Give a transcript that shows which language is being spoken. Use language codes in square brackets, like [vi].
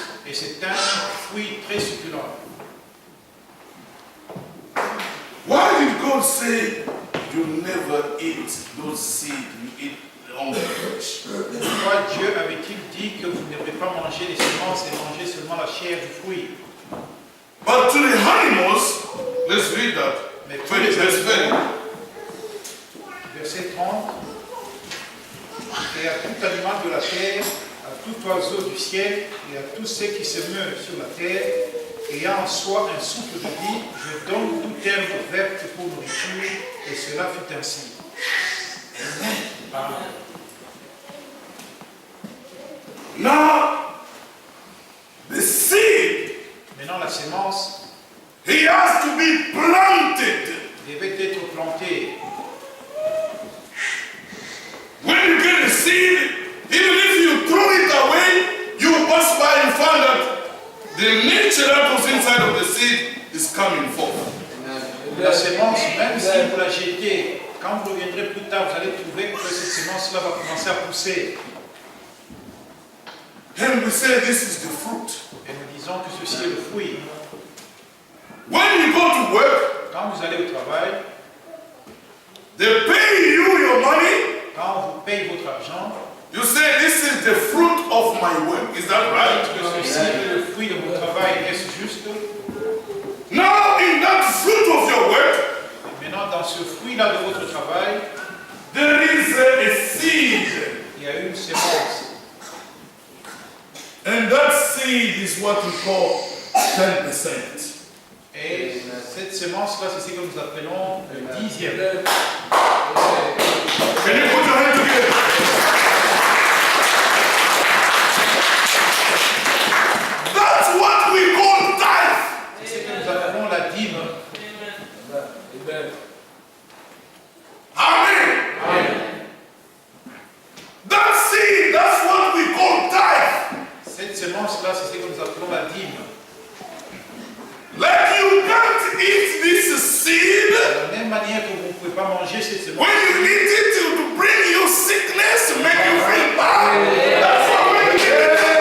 [fr] Et c'est un fruit très succulent. [en] Why did God say you never eat those seeds, you eat only flesh? [fr] Pourquoi Dieu avait-il dit que vous ne devrez pas manger les semences et manger seulement la chair du fruit? [en] But to the animals, let's read that. [fr] Mais tous les [en] Verse 20. [fr] animaux, verset 30, et à tout animal de la terre, à tout oiseau du ciel et à tous ceux qui se meuvent sur la terre, ayant en soi un souffle de vie, je donne toute herbe verte pour nourriture, et cela fut ainsi. [en] Amen. Now, the seed, [fr] Maintenant, la sémence [en] he has to be planted. [fr] devait être plantée. [en] When you get a seed, even if you throw it away, you pass by and find that the nature that was inside of the seed is coming forth. [fr] La sémence, même si vous la jetez, quand vous reviendrez plus tard, vous allez trouver que cette sémence-là va commencer à pousser. [en] And we say this is the fruit. [fr] Et nous disons que ceci est le fruit. [en] When you go to work, [fr] Quand vous allez au travail, [en] they pay you your money. [fr] quand on vous paye votre argent, [en] You say this is the fruit of my work. Is that right? [fr] que ceci est le fruit de mon travail, est-ce juste? [en] Now, in that fruit of your work, [fr] Maintenant, dans ce fruit-là de votre travail, [en] there is a seed. [fr] il y a une sémence. [en] And that seed is what we call 10%. [fr] Et cette sémence-là, c'est ce que nous appelons le dixième. [en] Can you put your hand together? That's what we call tithe. [fr] C'est ce que nous appelons la dîme. [en] Amen. Amen. That seed, that's what we call tithe. [fr] Cette sémence-là, c'est ce que nous appelons la dîme. [en] Like you can't eat this seed. [fr] De la même manière que vous ne pouvez pas manger cette sémence. [en] When you eat it, it will bring you sickness, to make you feel bad. That's why when you eat it,